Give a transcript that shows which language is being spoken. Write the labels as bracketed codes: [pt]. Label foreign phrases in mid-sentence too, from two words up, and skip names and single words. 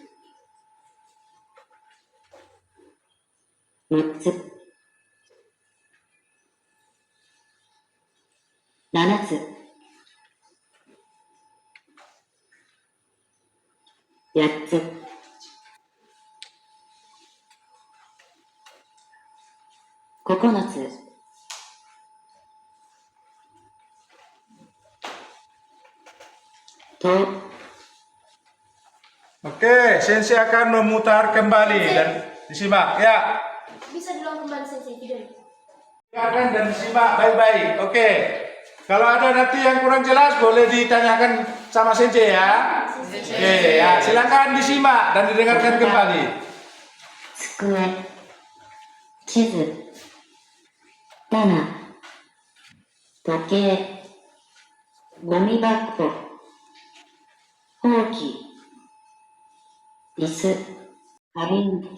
[ja] 六つ、七つ、八つ、9つ、と、 [id] Oke, Sensei akan memutar kembali dan disimak ya. Bisa diulang kembali sensei video. Dengarkan dan disimak baik-baik. Oke. Kalau ada nanti yang kurang jelas boleh ditanyakan sama Sensei ya. Oke, ya silakan disimak dan didengarkan kembali. [ja] 机、地図、棚、時計、ゴミ箱、ほうき、椅子、花瓶。